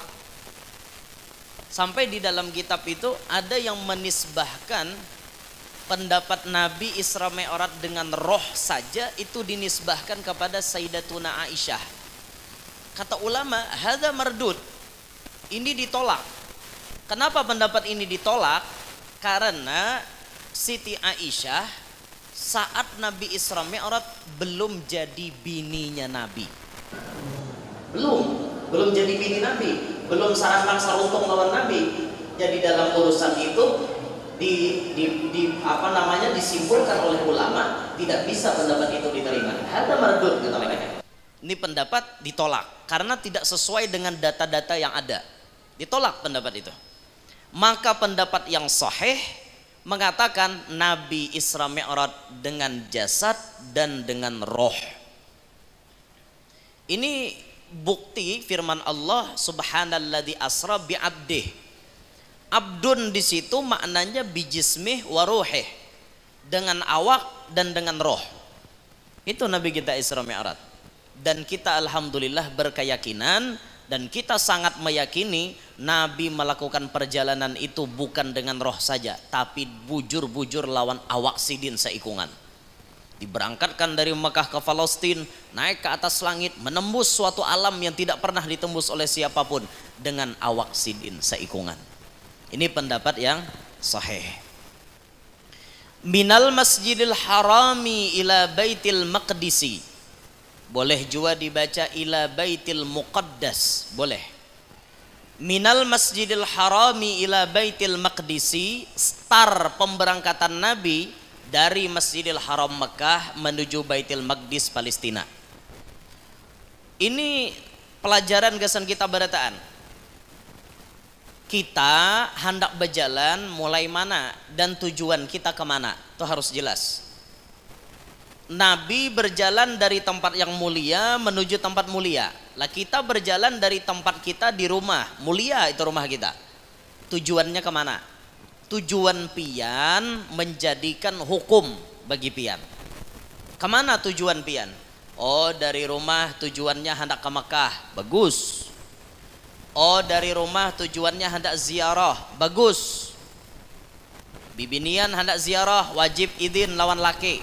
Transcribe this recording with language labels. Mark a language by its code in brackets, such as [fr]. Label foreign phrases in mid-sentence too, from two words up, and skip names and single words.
[id] Sampai di dalam kitab itu ada yang menisbahkan pendapat Nabi Isra Mi'raj dengan roh saja itu dinisbahkan kepada Sayyidatuna Aisyah. Kata ulama, [ar] هذا مردود. [id] Ini ditolak. Kenapa pendapat ini ditolak? Karena Siti Aisyah saat Nabi Isra Mi'raj belum jadi bininya Nabi. [bjn] Belum jadi bini Nabi, belum sarang saruntung lawan Nabi. [id] Jadi dalam urusan itu disimpulkan oleh ulama tidak bisa pendapat itu diterima. [ar] هذا مردود [id] kata mereka. Ini pendapat ditolak karena tidak sesuai dengan data-data yang ada. Ditolak pendapat itu. Maka pendapat yang sahih mengatakan Nabi Isra Mi'raj dengan jasad dan dengan roh. Ini bukti firman Allah [ar] سبحان الذي أسرى بعبده. [id] Abdun di situ maknanya [ar] بجسمه وروحه, [id] dengan awak dan dengan roh. Itu Nabi kita Isra Mi'raj. Dan kita alhamdulillah berkeyakinan dan kita sangat meyakini Nabi melakukan perjalanan itu bukan dengan roh saja, tapi [bjn] bujur-bujur lawan awak sidin seikungan. [id] Diberangkatkan dari Mekah ke Palestina, naik ke atas langit, menembus suatu alam yang tidak pernah ditembus oleh siapapun dengan [bjn] awak sidin seikungan. [id] Ini pendapat yang sahih. [ar] من المسجد الحرام إلى بيت المقدس. [id] Boleh juga dibaca [ar] إلى بيت المقدس, [id] boleh. [ar] من المسجد الحرام إلى بيت المقدس, [id] start pemberangkatan Nabi dari Masjidil Haram Mekah menuju Baitil Maqdis Palestina. Ini pelajaran [bjn] gasan kita berataan. [id] Kita hendak berjalan mulai mana dan tujuan kita kemana, itu harus jelas. Nabi berjalan dari tempat yang mulia menuju tempat mulia. Lah kita berjalan dari tempat kita di rumah mulia, itu rumah kita. Tujuannya kemana? Tujuan pian menjadikan hukum bagi pian. Kemana tujuan pian? Oh, dari rumah tujuannya hendak ke Mekah, bagus. Oh, dari rumah tujuannya hendak ziarah, bagus. [bjn] Bibinian hendak ziarah, wajib izin lawan laki.